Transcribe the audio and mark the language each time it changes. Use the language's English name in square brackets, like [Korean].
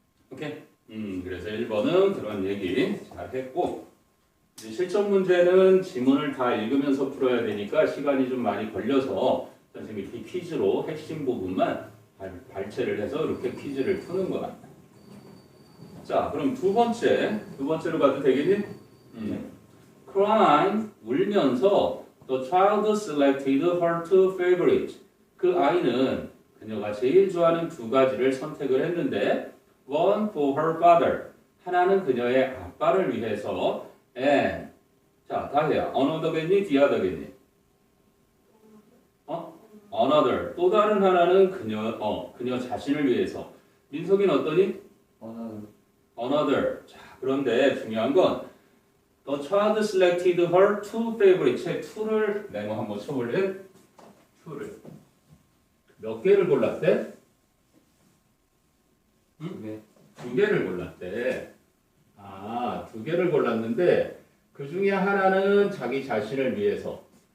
[Korean] 오케이. 그래서 1번은 그런 얘기 잘 했고 이제 실전 문제는 지문을 다 읽으면서 풀어야 되니까 시간이 좀 많이 걸려서 선생님이 이 퀴즈로 핵심 부분만 발췌를 해서 이렇게 퀴즈를 푸는 거야. 자, 그럼 두 번째로 가도 되겠니? [English] Crying, [Korean] 울면서 [English] the child selected her two favorites. [Korean] 그 아이는 그녀가 제일 좋아하는 두 가지를 선택을 했는데 [English] one for her father. [Korean] 하나는 그녀의 아빠를 위해서 and 자, 다해야 another겠니? [English] the other겠니? another. [Korean] 또 다른 하나는 그녀 자신을 위해서. 민석이는 어떠니? [English] another. [Korean] 자, 그런데 중요한 건 [English] the child selected her two favorites. [Korean] two를 네모 한번 쳐볼래? two를 몇 개를 골랐대? 네. 두 개를 골랐대. 아, 두 개를 골랐는데 그 중에 하나는 자기 자신을 위해서.